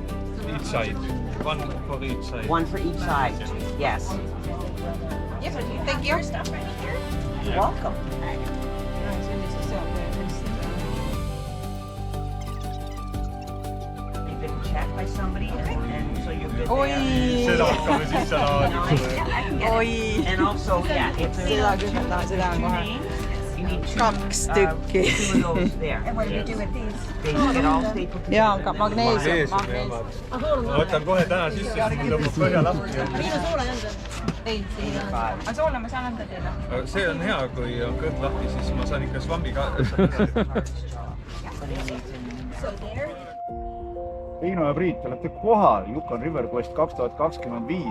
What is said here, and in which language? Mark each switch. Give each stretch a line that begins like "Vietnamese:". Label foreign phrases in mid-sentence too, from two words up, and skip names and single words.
English: Each side. One for each side. One for each side. Yes. Yep, thank you. You're welcome. You've been checked by somebody, and so you're good there.
Estonian: Seda hakkame siis Oi.
English: And also, yeah, if there's two names, you need two,
Estonian: Kaks
English: two
Estonian: tükki.
English: of those there. And what do you do with these? They get all stapled together.
Estonian: Jaa, ka magneesium. Ma võtan kohe täna sisse, siis mul tõmbab põhja lahti. Aga soole ma saan anda teile. See on hea, kui on kõht lahti, siis ma saan ikka svambi ka. Riino ja Priit, olete kohal Yukon River Quest 2025.